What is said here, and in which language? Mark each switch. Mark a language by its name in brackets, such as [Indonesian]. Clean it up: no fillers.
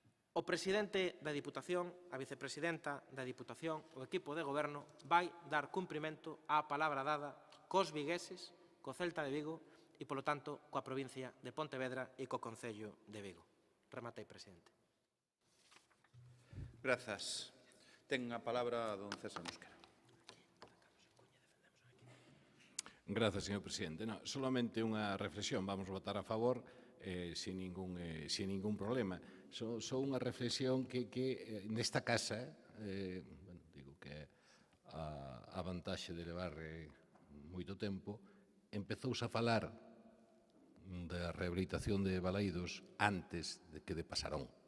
[Galician] O Presidente da Diputación, a Vicepresidenta da Diputación, o equipo de Goberno vai dar cumprimento á palabra dada cos vigueses, co Celta de Vigo e, polo tanto, coa provincia de Pontevedra e co Concello de Vigo. Rematei, Presidente. Grazas. Ten a palabra don César Mosquera. Grazas, señor presidente. No, solamente unha reflexión. [Spanish] Vamos a votar a favor sin ningún problema. [Galician] Só unha reflexión que nesta casa, digo que a vantaxe de levar moito tempo, empezouse a falar da rehabilitación de Balaídos antes de que de Pasarón.